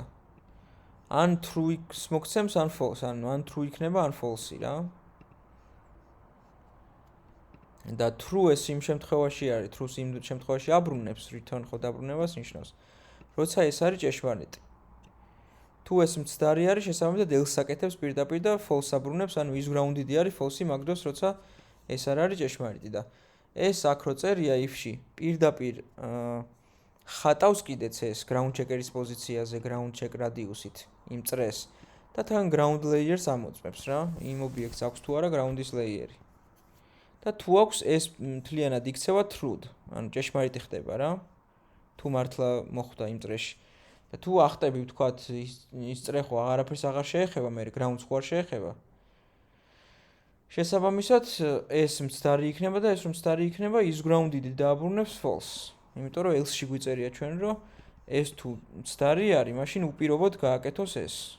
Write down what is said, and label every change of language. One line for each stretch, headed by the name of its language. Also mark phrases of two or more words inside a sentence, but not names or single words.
Georgian: ან true-ს მოგცემს, ან false, ან true იქნება, ან false-ი რა. და true ეს იმ შემთხვევაში არის, true-ს იმ შემთხვევაში აბრუნებს, return ხო დაბრუნებას ნიშნავს. როცა ეს არის ჭეშმარიტი. თუ ეს მცდარი არის, შესაბამისად ელს აკეთებს პირდაპირ და false აბრუნებს, ანუ
English: is grounded
Georgian: არის false-ი მაგ დროს, როცა ეს არ არის ჭეშმარიტი და ეს აქ რო წერია if-ში, პირდაპირ ხატავს კიდეც ეს
English: ground checker-
Georgian: ის პოზიციაზე
English: ground check radius-
Georgian: ით იმ წრეს და თან
English: ground layer-
Georgian: ს ამოწმებს რა, იმ ობიექტს აქვს თუ არა ground-ის layer-ი. და თუ აქვს ეს მთლიანად იქცევა true-д, ანუ ჭეშმარიტი ხდება რა. თუ მართლა მოხვდა იმ წრეში. და თუ ახტები ვთქვათ ის წრე ხო აღარაფერს აღარ შეეხება, მე ground-ს ხო არ შეეხება. შესაბამისად ეს მცდარი იქნება და ეს რომ მცდარი იქნება
English: is grounded
Georgian: დააბრუნებს false. იმიტომ რომ else-ში გვიწერია ჩვენ რომ ეს თუ მცდარი არის, მაშინ უპირობოდ გააკეთოს ეს.